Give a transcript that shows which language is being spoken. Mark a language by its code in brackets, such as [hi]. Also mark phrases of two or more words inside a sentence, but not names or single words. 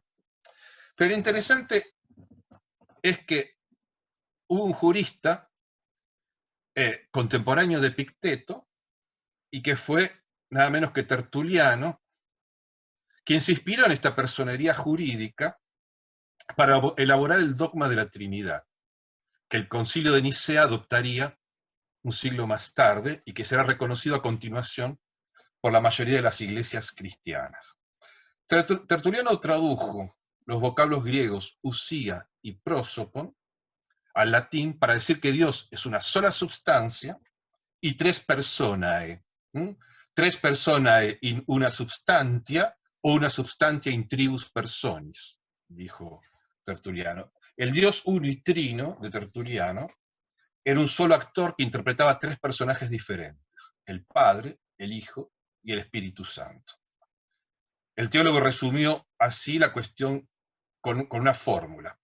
[es] Pero lo interesante es que hubo un jurista contemporáneo de Epicteto, y que fue nada menos que Tertuliano, quien se inspiró en esta personería jurídica para elaborar el dogma de la Trinidad, que el Concilio de Nicea adoptaría un siglo más tarde y que será reconocido a continuación por la mayoría de las iglesias cristianas. Tertuliano tradujo los vocablos griegos usía y prosopon al latín para decir que Dios es una sola substancia y tres personae. [la] tres personae in una substantia o una substantia in tribus personis, [es] dijo Tertuliano. El Dios uno y trino de Tertuliano era un solo actor que interpretaba tres personajes diferentes: el Padre, el Hijo y el Espíritu Santo. El teólogo resumió así la cuestión con una fórmula.